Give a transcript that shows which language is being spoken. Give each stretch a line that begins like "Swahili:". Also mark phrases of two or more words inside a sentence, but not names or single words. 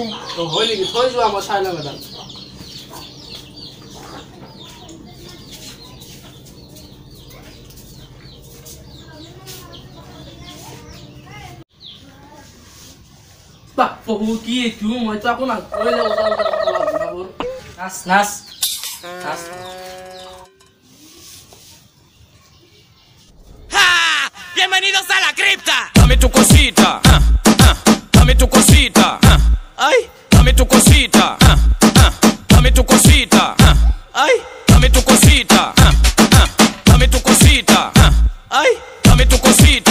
Assamese: তো হই নেকি থৈ যোৱা মই চাই লম এডাল বাপু কি এইটো মই তো আকৌ না কইলে ওটা কথা লাগব নাচ নাচ নাচ
Spanish: Bienvenidos a la cripta. Dame tu cosita, dame tu cosita, ay, dame tu cosita, dame tu cosita, ay, dame tu cosita, dame tu cosita, ay, dame tu cosita.